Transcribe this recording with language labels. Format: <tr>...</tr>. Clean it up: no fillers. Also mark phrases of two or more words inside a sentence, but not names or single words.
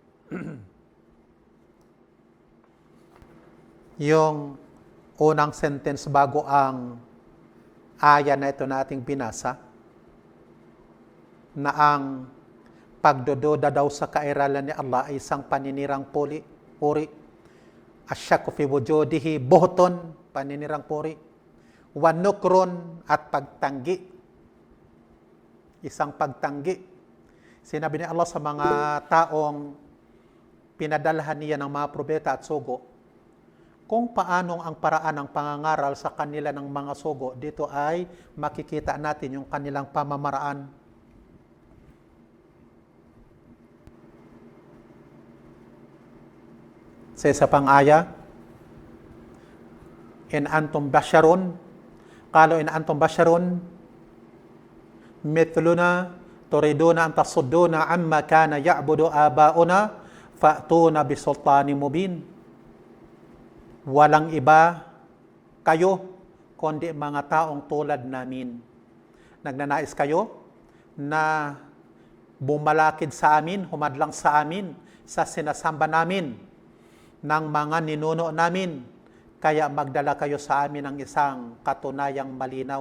<tl>Yung unang sentence bago ang aya na ito na ating binasa, na ang pagdududa daw sa kairalan ni Allah ay isang paninirang puri.</tl> <ar>الشك في وجوده بهتان,</ar> <tl>paninirang puri. Wanukron, at pagtanggi. Isang pagtanggi. Sinabi ni Allah sa mga taong pinadalhan niya ng mga propeta at sugo, kung paanong ang paraan ng pangangaral sa kanila ng mga sugo, dito ay makikita natin yung kanilang pamamaraan. Sa isa pang aya,</tl> <ar>إن أنتم بشر قالوا إن أنتم بشر مثلنا تريدون أن تصدونا عما كان يعبد آباؤنا فأتونا بسلطان مبين.</ar> <tl>Walang iba kayo kundi mga taong tulad namin. Nagnanais kayo na bumalakid sa amin, humadlang sa amin, sa sinasamba namin ng mga ninuno namin, kaya magdala kayo sa amin ng isang katunayang malinaw.</tl>